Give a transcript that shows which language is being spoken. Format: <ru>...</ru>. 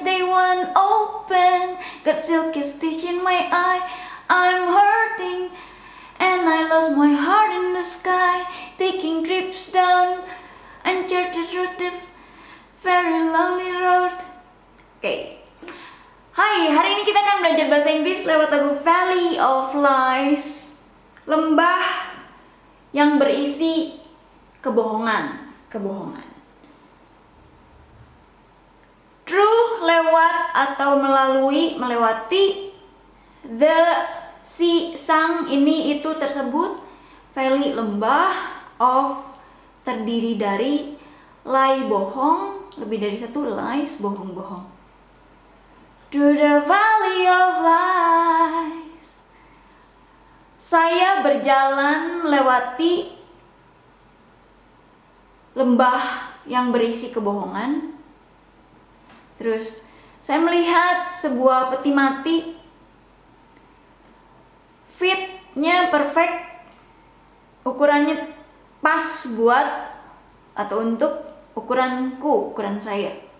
<en>They won't open, got silky stitch in my eye. I'm hurting and I lost my heart in the sky, taking trips down uncharted road, the very lonely road.</en> <id>Oke. Hai, hari ini kita akan belajar bahasa Inggris lewat lagu Valley of Lies, lembah yang berisi kebohongan. Through, lewat atau melalui, melewati. The, si, sang, ini, itu, tersebut. Valley, lembah. Of, terdiri dari. Lie, bohong. Lebih dari satu. Lies, bohong-bohong.</id> <en>Through the valley of lies.</en> <id>Saya berjalan melewati lembah yang berisi kebohongan. Terus, saya melihat sebuah peti mati. Fitnya perfect, ukurannya pas buat atau untuk ukuranku, ukuran saya.</id>